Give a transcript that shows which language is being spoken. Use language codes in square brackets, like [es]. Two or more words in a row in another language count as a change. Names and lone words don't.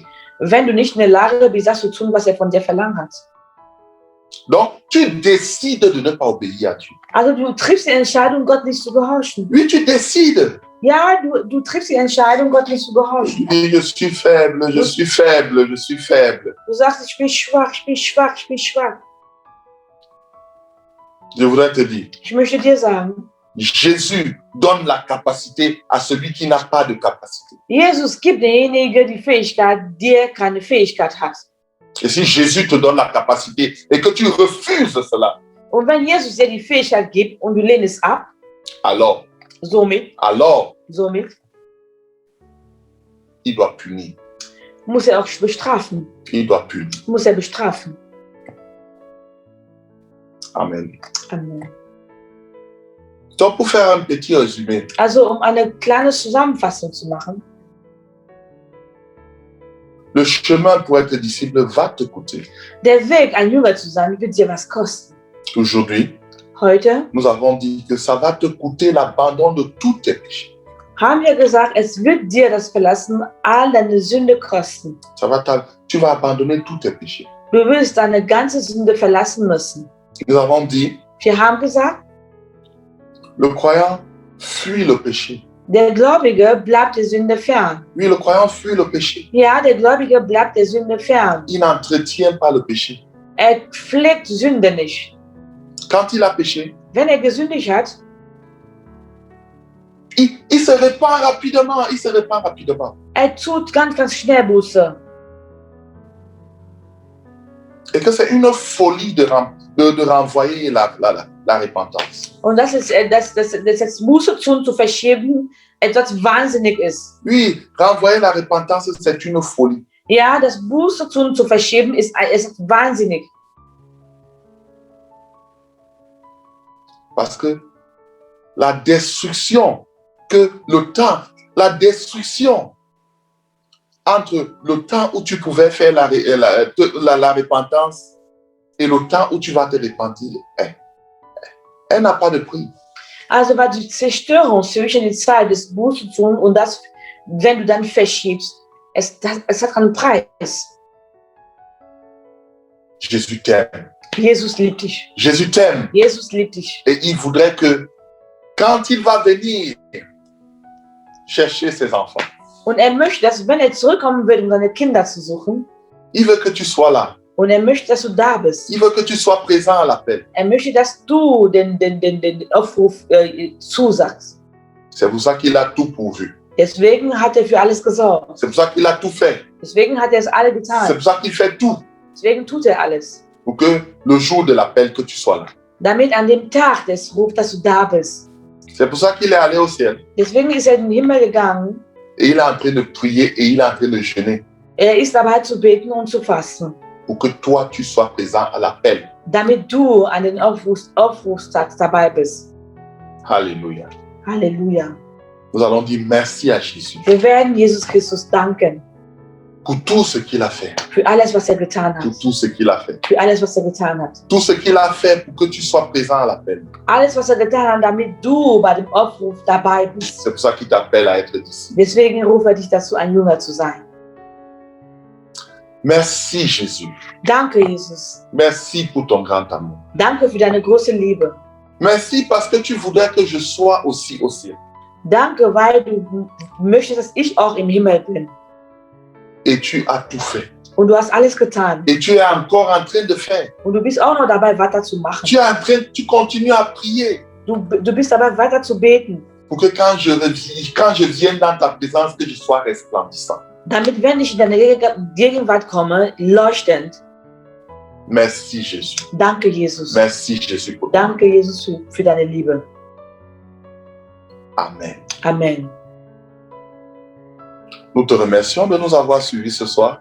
[de] Wenn du nicht in der Lage bist, das zu tun, was von dir verlangt hat. [fr] Donc, tu décides de ne pas obéir à Dieu. [de] Also du triffst die Entscheidung, Gott nicht zu gehorchen. [fr] Oui, tu décides. [de] Ja, du triffst die Entscheidung, Gott nicht zu gehorchen. [fr] Oui, je suis faible, je suis faible, je suis faible. [de] Du sagst, ich bin schwach, ich bin schwach, ich bin schwach. [fr] Je voudrais te dire, [de] Ich möchte dir sagen, [fr] Jésus donne la capacité à celui qui n'a pas de capacité. [de] Jesus gibt derjenige die Fähigkeit, der keine Fähigkeit hat. [fr] Et si Jésus te donne la capacité et que tu refuses cela, [de] Und wenn Jesus dir die Fähigkeit gibt und du lehnst es ab, [fr] alors, [de] somit, [fr] il doit punir. [de] muss er auch bestrafen. [fr] Il doit punir. [de] Muss er bestrafen. [fr] Amen. [de] Amen. [fr] Donc, pour faire un petit résumé, [de] Also, eine kleine Zusammenfassung zu machen. [fr] Le chemin pour être disciple va te coûter. [de] Der Weg, ein Jünger zu sein, wird dir was kosten. [fr] Aujourd'hui, [de] Heute [fr] nous avons dit que ça va te coûter l'abandon de tous tes péchés. [de] haben wir gesagt, es wird dir das Verlassen all deine Sünde kosten. [fr] Tu vas abandonner tous tes péchés. [de] Du wirst deine ganze Sünde verlassen müssen. [fr] Nous avons dit, [de] Wir haben gesagt, [fr] le croyant fuit le péché. [de] der Gläubige bleibt der Sünde fern. [fr] Oui, le croyant fuit le péché. [de] Ja, der Gläubige bleibt der Sünde fern. [fr] Il n'entretient pas le péché. [de] Er pflegt Sünde nicht. [fr] Quand il a péché, [de] Wenn er gesündigt hat, [fr] il se répand rapidement. Il se répand rapidement. [de] er tut ganz schnell Buße. [fr] Et que c'est une folie de renvoyer la repentance. [de] Und das jetzt Buße tun zu verschieben, etwas wahnsinnig ist. [fr] Oui, renvoyer la repentance, c'est une folie. [de] Ja, das Buße tun zu verschieben ist wahnsinnig. [fr] Parce que la destruction que le temps, la destruction entre le temps où tu pouvais faire la repentance et le temps où tu vas te repentir, elle n'a pas de prix. [de] Also war die Zerstörung zwischen der Zeit des Buße tun und das, wenn du dann verschiebst, es hat keinen Preis. [fr] Jésus t'aime. [de] Jesus liebt dich. [fr] Jésus t'aime. [de] Jesus liebt dich. [fr] Et il voudrait que quand il va venir chercher ses enfants, [de] Und er möchte, dass wenn er zurückkommen wird, um seine Kinder zu suchen, [fr] il veut que tu sois là. [de] und er möchte, dass du da bist. [fr] Il veut que tu sois présent à l'appel. [de] Er möchte, dass du den Aufruf zusagst. [fr] C'est pour ça qu'il a tout pourvu. [de] Deswegen hat er für alles gesorgt. [fr] C'est pour ça qu'il a tout fait. [de] Deswegen hat er es alle [fr] C'est [de] getan. [fr] pour ça qu'il fait tout. [de] Deswegen tut er alles. [fr] Pour que le jour de l'appel, que tu sois là. [de] Damit an dem Tag des Rufs, dass du da bist. [fr] C'est pour ça qu'il est allé au ciel. [de] Deswegen ist er in den Himmel gegangen. [fr] Et il est en train de prier et il est en train de jeûner. [de] Er ist dabei zu beten und zu fasten. [fr] Pour que toi, tu sois présent à l'appel. [de] Damit du an den Aufrufstag dabei bist. [fr] Alléluia. [de] Halleluja. [fr] Nous allons dire merci à Jésus [de] Wir werden Jesus Christus danken [fr] pour tout ce qu'il a fait. [de] für alles, was er getan hat. [fr] Pour tout ce qu'il a fait. [de] Für alles, was er getan hat. [fr] Tout ce qu'il a fait pour que tu sois présent à l'appel. [de] Alles, was er getan hat, damit du bei dem Aufruf dabei bist. [fr] C'est pour ça qu'il t'appelle à être disciple. [de] Deswegen ruft er dich dazu, ein Jünger zu sein. [fr] Merci Jésus. [de] Danke, Jesus. [fr] Merci pour ton grand amour. [de] Danke für deine große Liebe. [fr] Merci parce que tu voudrais que je sois aussi au ciel. [de] Danke, weil du möchtest, dass ich auch im Himmel bin. [fr] Et tu as tout fait. [de] Und du hast alles getan. [fr] Et tu es encore en train de faire. [de] Und du bist auch noch dabei, weiterzumachen. [fr] Tu continues à prier. [de] Du bist dabei, weiter zu beten. [fr] Pour que quand je vienne dans ta présence, que je sois resplendissant. [de] Damit, wenn ich in deine Gegenwart komme, leuchtend. [fr] Merci Jésus. [de] Danke, Jesus. [fr] Merci Jésus. [de] Danke, Jesus, für deine Liebe. [fr] Amen. [de] Amen. [fr] Nous te remercions de nous avoir suivis ce soir.